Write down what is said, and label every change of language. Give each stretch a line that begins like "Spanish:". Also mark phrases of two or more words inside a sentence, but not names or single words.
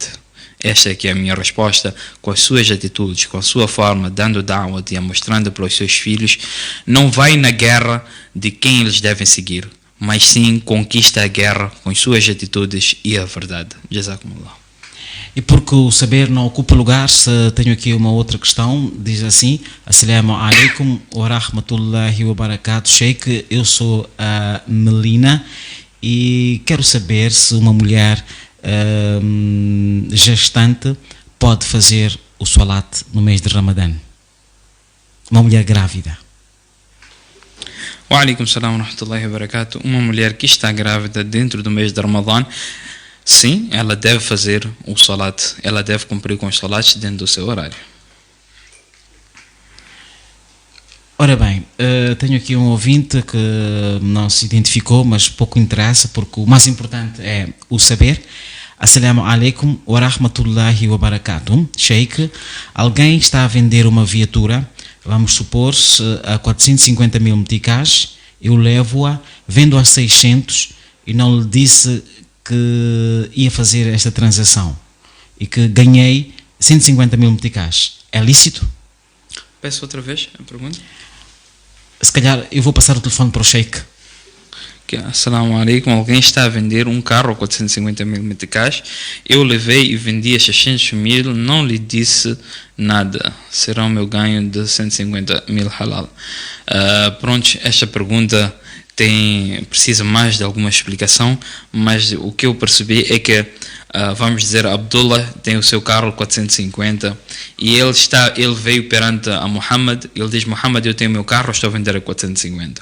Portuguese: Esta é que é a minha resposta, com as suas atitudes, com a sua forma, dando da'wat e a mostrando para os seus filhos. Não vai na guerra de quem eles devem seguir, mas sim conquista a guerra com as suas atitudes e a verdade. Jazakumullah. E porque o saber não ocupa lugar, tenho aqui uma outra questão, diz assim:
Arabic: السلام عليكم ورحمة الله وبركاته, Sheikh,
Portuguese: eu sou a Melina e quero saber se uma mulher gestante pode fazer o salat no mês de Ramadã. Uma mulher grávida.
Arabic: وعليكم السلام ورحمة الله وبركاته.
Portuguese: Uma mulher que está grávida dentro do mês de Ramadã, sim, ela deve fazer o salat, ela deve cumprir com os salats dentro do seu horário. Ora bem, tenho aqui um ouvinte que não se identificou, mas pouco interessa, porque o mais importante é o saber.
Arabic: السلام عليكم ورحمة الله وبركاته.
Portuguese: Sheikh, alguém está a vender uma viatura, vamos supor, a 450 mil meticais, eu levo-a, vendo a 600 e não lhe disse que ia fazer esta transação e que ganhei 150 mil meticais é lícito? Peço outra vez a pergunta. Se calhar eu vou passar o telefone para o Sheikh.
Arabic: السلام عليكم,
Portuguese: alguém está a vender um carro a 450 mil meticais, eu levei e vendi a 600 mil, não lhe disse nada, será o meu ganho de 150 mil halal. Pronto, esta pergunta precisa mais de alguma explicação, mas o que eu percebi é que vamos dizer, Abdullah tem o seu carro 450 e ele veio perante a Muhammad, ele diz: Muhammad, eu tenho o meu carro, estou a vender a 450.